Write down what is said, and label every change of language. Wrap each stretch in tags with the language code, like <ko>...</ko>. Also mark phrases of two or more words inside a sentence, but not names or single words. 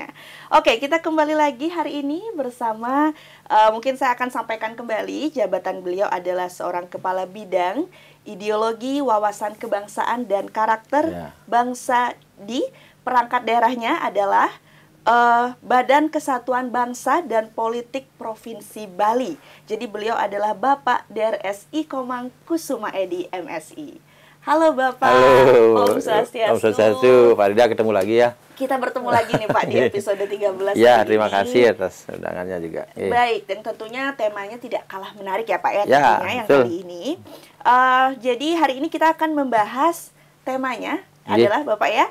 <id>Oke, kita kembali lagi hari ini bersama mungkin saya akan sampaikan kembali jabatan beliau adalah seorang kepala bidang ideologi, wawasan kebangsaan dan karakter bangsa di perangkat daerahnya adalah Badan Kesatuan Bangsa dan Politik Provinsi Bali. Jadi beliau adalah Bapak DRSI Komang Kusuma Edi MSI. Halo Bapak. Halo.</id> <ban>Om Swastiastu. Om Swastiastu.</ban> <id>Farida ketemu lagi ya. Kita bertemu lagi nih Pak di episode 13 ya, terima kasih atas undangannya juga. Baik, dan tentunya temanya tidak kalah menarik ya Pak ya, tentunya yang kali ini. Jadi hari ini kita akan membahas temanya adalah Bapak ya.</id>